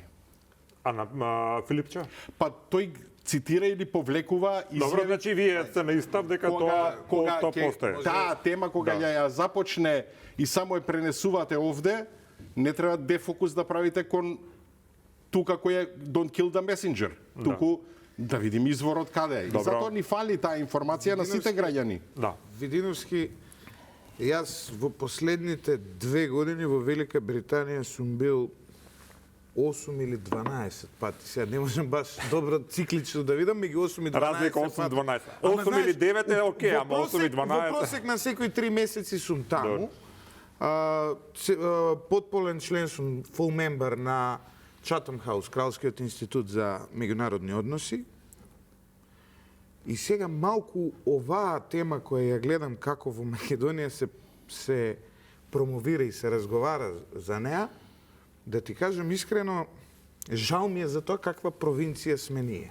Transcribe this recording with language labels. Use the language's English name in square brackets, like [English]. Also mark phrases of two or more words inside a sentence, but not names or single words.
[Macedonian] А на Филипче? Па тој цитира или повлекува изјави. Добро, значи вие сте на истав дека тоа постои. Таа тема кога ја започне и само ја пренесувате овде, не треба дефокус да правите кон тука кој е [English] don't kill the messenger. [Macedonian] Туку да видим изворот каде е. И затоа ни фали таа информација на сите граѓани. Да. Видиновски, јас во последните 2 години во Велика Британија сум бил 8 или 12 пати. Сега не можам баш добро циклично да видам, меѓу 8 и 12 разлика 8-12. 8 или 9 е окей, ама 8 и 12. Во просек на секои 3 месеци сум таму. Потполен член сум, [English] full member [Macedonian] на Chatham House, Кралскиот институт за меѓународни односи. И сега малку оваа тема која ја гледам како во Македонија се промовира и се разговара за неа, да ти кажам искрено, жал ми е за тоа каква провинција сме ние.